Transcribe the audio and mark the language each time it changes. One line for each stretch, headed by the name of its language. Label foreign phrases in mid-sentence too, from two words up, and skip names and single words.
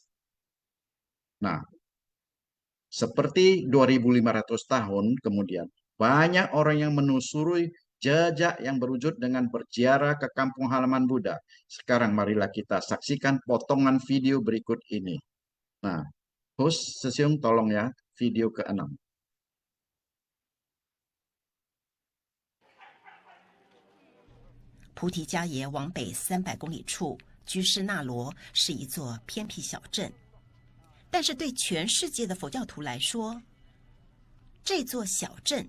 Indonesian: Nah, seperti 2500 tahun kemudian, banyak orang yang menelusuri jejak yang berwujud dengan berziarah ke kampung halaman Buddha. Sekarang marilah kita saksikan potongan video berikut ini. Nah, host Sesiung tolong ya, video ke-6.
Chinese: 菩提迦耶往北300公里处，居士那罗是一座偏僻小镇，但是对全世界的佛教徒来说，这座小镇